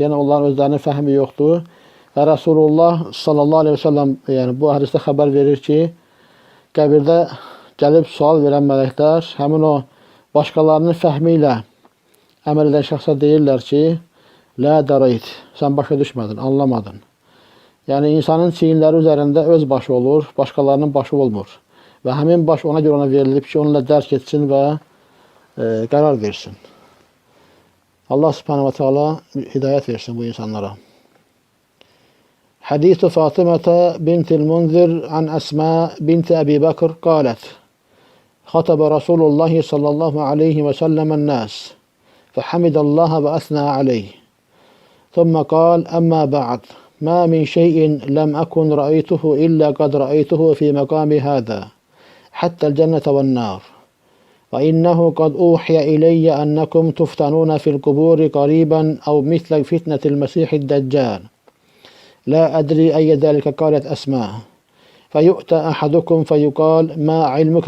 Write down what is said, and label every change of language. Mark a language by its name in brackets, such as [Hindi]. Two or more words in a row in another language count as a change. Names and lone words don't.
[Azerbaijani] Yəni onların özlərinin fəhmi yoxdur. Və Rasulullah [Arabic] صلى الله عليه وسلم [Azerbaijani] yəni bu hədisdə xəbər verir ki, qəbirdə gəlib sual verən mələklər həmin o başqalarının fəhmi ilə əməl edən şəxsə deyirlər ki, [Arabic] لا دريت, [Azerbaijani] sən başa düşmədin, anlamadın. Yəni insanın çiyinləri üzərində öz başı olur, başqalarının başı olmur. Və həmin baş ona görə ona verilib ki, onunla dərk etsin və qərar versin. Allah [Arabic] سبحانه وتعالى [Azerbaijani] hidayət versin bu insanlara. [Arabic] حديث فاطمة بنت المنذر عن أسماء بنت أبي بكر قالت. خطب رسول الله صلى الله عليه وسلم الناس. فحمد الله وأثنى عليه ثم قال أما بعد ما من شيء لم أكن رأيته إلا قد رأيته في مقام هذا حتى الجنة والنار وإنه قد أوحي إلي أنكم تفتنون في القبور قريبا أو مثل فتنة المسيح الدجال لا أدري أي ذلك قالت أسماء فيؤتى أحدكم فيقال ما علمك